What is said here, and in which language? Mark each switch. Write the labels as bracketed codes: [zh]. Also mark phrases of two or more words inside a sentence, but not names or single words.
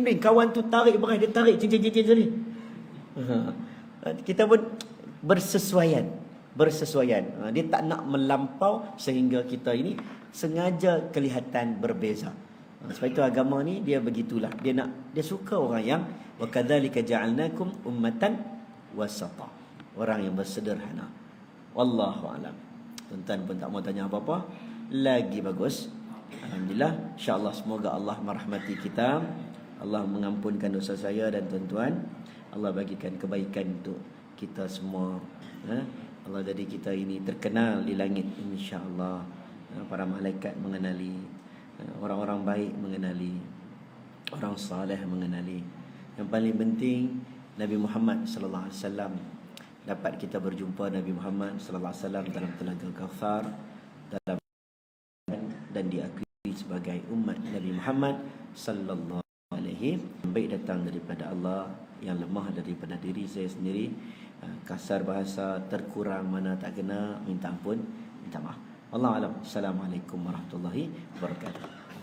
[ms] Kawan tu tarik berah, dia tarik cincin tadi. Kita pun bersesuaian. Dia tak nak melampau sehingga kita ini sengaja kelihatan berbeza. Sebab itu agama ni dia begitulah. Dia suka orang yang [ar] وكذلك جعلناكم أمة وسطا. [ms] Orang yang bersederhana. [ar] والله أعلم. [ms] Tuan-tuan pun tak mau tanya apa-apa. Lagi bagus. Alhamdulillah. InsyaAllah semoga Allah merahmati kita. Allah mengampunkan dosa saya dan tuan-tuan. Allah bagikan kebaikan untuk kita semua. Allah jadi kita ini terkenal di langit, insya-Allah. Para malaikat mengenali, orang-orang baik mengenali, orang saleh mengenali. Yang paling penting Nabi Muhammad [ar] صلى الله عليه وسلم, [ms] dapat kita berjumpa Nabi Muhammad [ar] صلى الله عليه وسلم [ms] dalam Telaga Kautsar, dan diakui sebagai umat Nabi Muhammad [ar] صلى الله عليه وسلم. [ms] Baik datang daripada Allah, yang lemah daripada diri saya sendiri. Kasar bahasa, terkurang mana tak kena, minta ampun, minta maaf. [ar] والله أعلم. السلام عليكم ورحمة الله وبركاته.